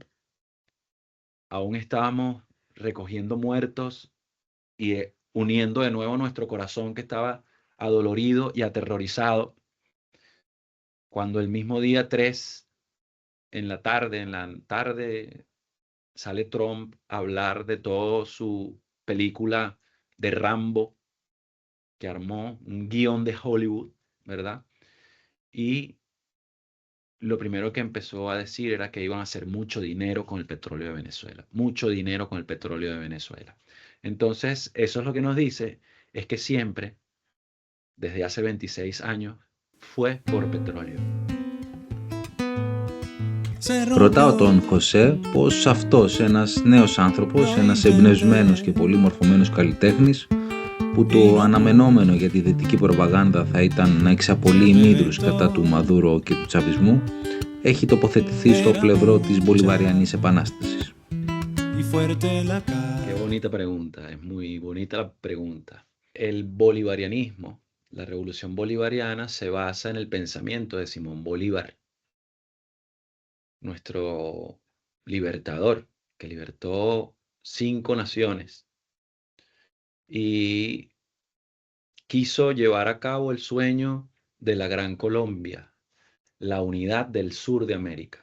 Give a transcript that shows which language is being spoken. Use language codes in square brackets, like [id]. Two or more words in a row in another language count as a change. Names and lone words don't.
[es] Aún estábamos recogiendo muertos y uniendo de nuevo nuestro corazón que estaba adolorido y aterrorizado, cuando el mismo día 3, en la tarde, sale Trump a hablar de toda su película de Rambo, que armó un guión de Hollywood, ¿verdad? Y lo primero que empezó a decir era que iban a hacer mucho dinero con el petróleo de Venezuela, mucho dinero con el petróleo de Venezuela. Entonces, eso es lo que nos dice, es que siempre, desde hace 26 años, fue por petróleo. [el] Ρωτάω τον Χωσέ πως αυτός, ένας νέος άνθρωπος, ένας εμπνευσμένος και πολύ μορφωμένος καλλιτέχνης, που το αναμενόμενο για τη δυτική προπαγάνδα θα ήταν να εξαπολύει μύδρους κατά του Μαδούρο και του τσαβισμού, έχει τοποθετηθεί στο πλευρό της Μπολιβαριανής Επανάστασης. [es] Qué bonita pregunta, es muy bonita la pregunta. El bolivarianismo, la revolución bolivariana, se basa en el pensamiento de Simón Bolívar, nuestro libertador, que libertó 5 naciones y quiso llevar a cabo el sueño de la Gran Colombia, la unidad del sur de América.